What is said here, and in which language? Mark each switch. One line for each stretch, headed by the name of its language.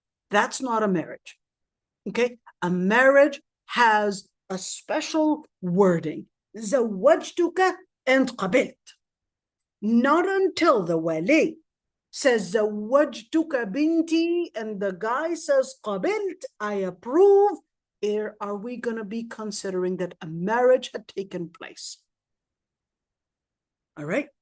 English: That's not a marriage. Okay? A marriage has a special wording.
Arabic: زوجتك and قبلت.
English: Not until the wali says
Arabic: زوجتك بنتي
English: and the guy says قبلت, I approve, are we going to be considering that a marriage had taken place? All right.